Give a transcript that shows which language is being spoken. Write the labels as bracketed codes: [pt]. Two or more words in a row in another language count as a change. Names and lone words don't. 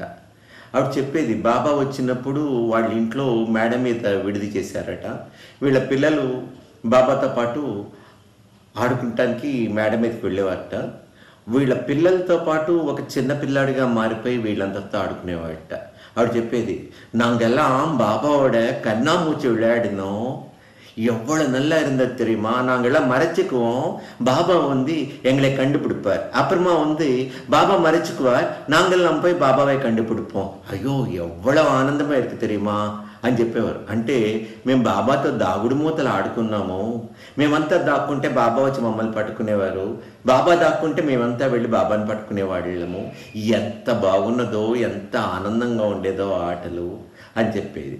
[te] ఆవిడ చెప్పేది, బాబా వచ్చినప్పుడు వాళ్ళ ఇంట్లో మేడ మీద విడిది చేశారట. వీళ్ళ పిల్లలు బాబాతో పాటు ఆడుకుంటానికి మేడ మీదకి వెళ్ళేవారట. వీళ్ళ పిల్లలతో పాటు ఒక చిన్న పిల్లాడిగా మారిపోయి వీళ్ళందరితో ఆడుకునేవాడట. ఆవిడ చెప్పేది, [ta] நாங்கெல்லாம் பாபாவோட கண்ணாமூச்சி விளையாடினோம், எவ்வளோ நல்லா இருந்தது தெரியுமா, நாங்கள்லாம் மறைச்சிக்குவோம், பாபா வந்து எங்களை கண்டுபிடிப்பார், அப்புறமா வந்து பாபா மறைச்சிக்குவார், நாங்கள்லாம் போய் பாபாவை கண்டுபிடிப்போம், ஐயோ எவ்வளோ ఆనందமா இருக்கு தெரியுமா [te] అని చెప్పేవారు. అంటే మేము బాబాతో దాగుడు మూతలు ఆడుకున్నాము, మేమంతా దాక్కుంటే బాబా వచ్చి మమ్మల్ని పట్టుకునేవారు, బాబా దాక్కుంటే మేమంతా వెళ్ళి బాబాని పట్టుకునేవాళ్ళము, ఎంత బాగున్నదో ఎంత ఆనందంగా ఉండేదో ఆటలు అని చెప్పేది.